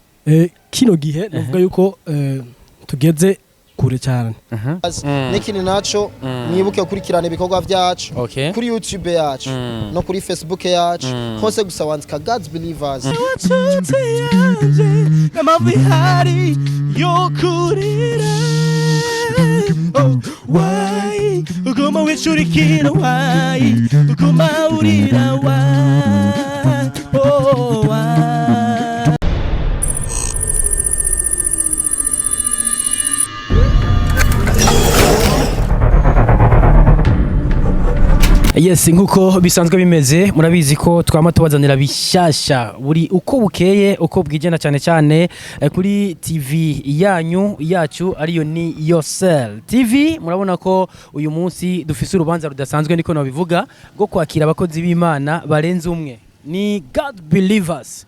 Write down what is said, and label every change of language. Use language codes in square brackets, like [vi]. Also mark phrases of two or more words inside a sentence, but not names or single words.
[rn] kino gihe navuga yuko tugeze kure cyane. N'ikindi naco mwibuke gukurikirana ibikorwa byacu kuri YouTube yacu no kuri Facebook yacu hose gusa wandika God's Believers. [en] Why [rn] ugoma wishurikira [en] why [rn] ugoma urira [en] why oh why. Yes, [rn] nkuko bisanzwe bimeze murabizi ko twama tubazanira bishasha buri uko bukeye uko bwijena cyane cyane kuri TV yacu ariyo ni Yourself TV. Murabona ko uyu munsi dufise urubanza rudasanzwe niko nabivuga bwo kwakira abakozi b'Imana barenze umwe, ni God Believers.